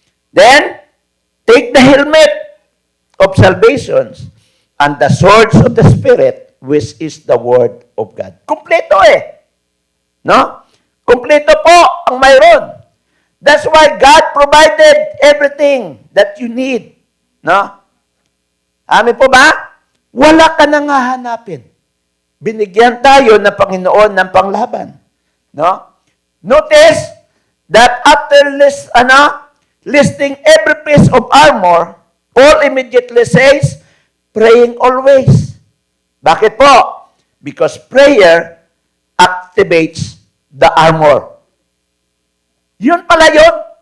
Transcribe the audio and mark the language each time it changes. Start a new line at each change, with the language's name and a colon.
English: Then, take the helmet of salvation and the swords of the Spirit, which is the Word of God.
Filipino: Kompleto eh. No? Kompleto po ang mayroon.
English: That's why God provided everything that you need.
Filipino: No? Amin po ba? Wala ka nang hahanapin. Binigyan tayo ng Panginoon ng panglaban. No?
English: Notice that after listing every piece of armor, Paul immediately says, praying always.
Filipino: Bakit po?
English: Because prayer activates the armor.
Filipino: Yun pala yun.